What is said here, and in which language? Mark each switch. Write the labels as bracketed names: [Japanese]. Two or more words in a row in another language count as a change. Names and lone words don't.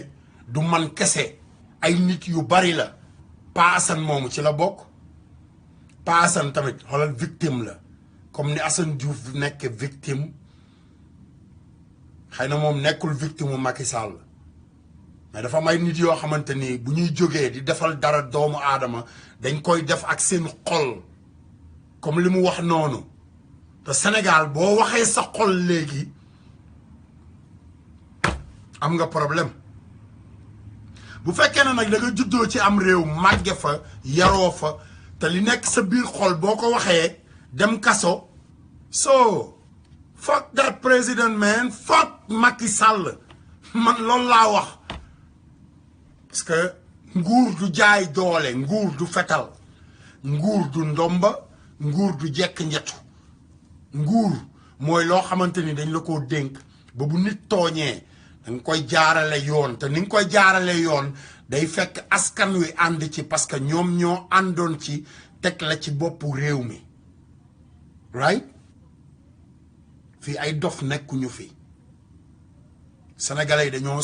[Wolof] du man kese ay nit yu bari la Paasan moomu ci la bokk Paasan tamit xoolal victime la comme ni Assane Diouf nekk victime xëy na moom nekkul victime mu Macky Sall mais dafa may nit yoo xamante ni bu ñuy jógee di defal dara doomu aadama dañ koy def ak seen xol comme li mu wax noonu te Sénégal boo waxee sa xol léegi am nga problème bu fekkee ne nag da nga juddoo ci am réew màgge fa yaroo fa te li nekk sa biir xol boo ko waxee dem kaso [English] so fuck that president man fuck Macky Sall man [Wolof] loolu laa wax [French] parce que [Wolof] nguur du jaay doole nguur du fetal nguur du ndomba nguur du jekk njettu nguur mooy loo xamante ni dañ la koo dénk ba bu nit tooñee da nga koy jaarale yoon te ni nga koy jaarale yoon day fekk askan wi ànd ci [French] parce que [Wolof] ñoom ñoo àndoon ci teg la ci boppu réew mi right fii ay dof nekkuñu fi sénégalais yi dañoo